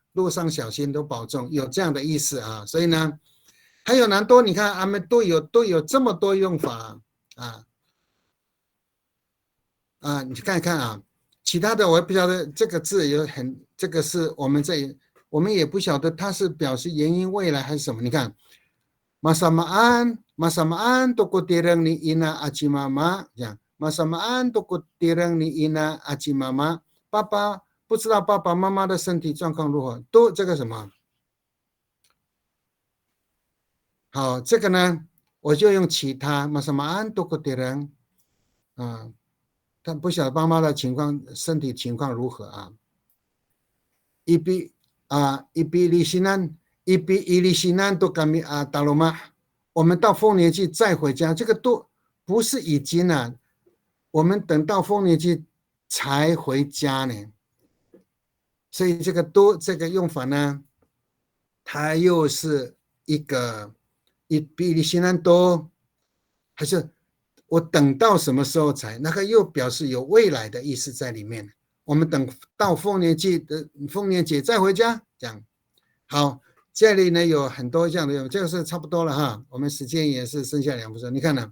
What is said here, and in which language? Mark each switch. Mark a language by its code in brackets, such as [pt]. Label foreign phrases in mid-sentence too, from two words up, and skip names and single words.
[zh] 路上小心都保重，有这样的意思啊。所以呢，还有南多，你看他们都有这么多用法啊，你看一看啊。其他的我也不晓得这个字这个是我们也不晓得它是表示原因未来还是什么。你看 [ami] masamaan toko tirang ni ina aci mama [zh] 这样 [ami] masamaan toko tirang ni ina aci mama [zh] 爸爸不知道爸爸妈妈的身体状况如何，都这个什么好，这个呢我就用其他 [ami] masamaan toko tirang [zh] 啊，但不晓得妈妈的身体情况如何啊。 [ami] ilisinan to kami taloma， [zh] 我们到丰年祭再回家，这个都不是已经啊，我们等到丰年祭才回家呢。所以这个用法呢，它又是一个 [ami] ilisinan to， [zh] 还是我等到什么时候才？那个又表示有未来的意思在里面。我们等到丰年节再回家，这样好。这里呢有很多这样的，这个是差不多了哈。我们时间也是剩下2分钟，你看呢？